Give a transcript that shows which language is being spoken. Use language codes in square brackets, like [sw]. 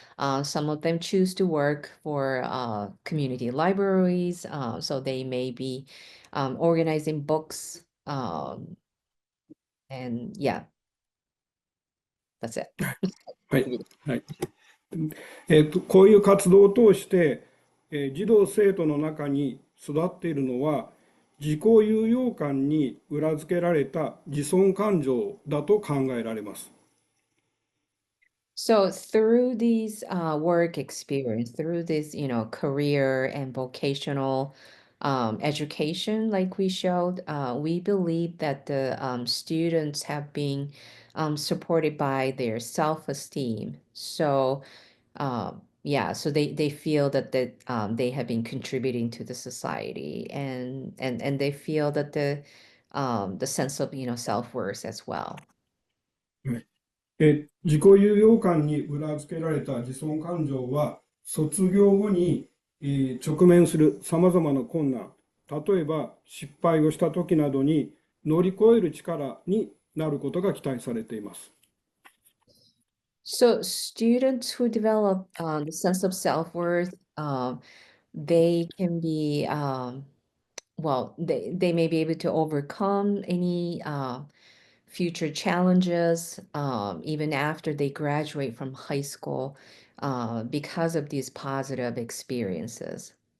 [en] Some of them choose to work for community libraries, so they may be organizing books, and yeah, that's it. [ja] はい。はい。こういう活動を通して、児童生徒の中に育っているのは、自己有用感に裏付けられた自尊感情だと考えられます。 [en] So through these work experience, through this, career and vocational education, like we showed, we believe that the students have been supported by their self-esteem. So yeah, so they feel that they have been contributing to the society, and they feel that the sense of, self-worth as well. [ja] 自己有用感に裏付けられた自尊感情は、卒業後に直面するさまざまな困難、例えば失敗をした時などに乗り越える力になることが期待されています。 [en] So students who develop the sense of self-worth, they can be well, they may be able to overcome any future challenges even after they graduate from high school because of these positive experiences.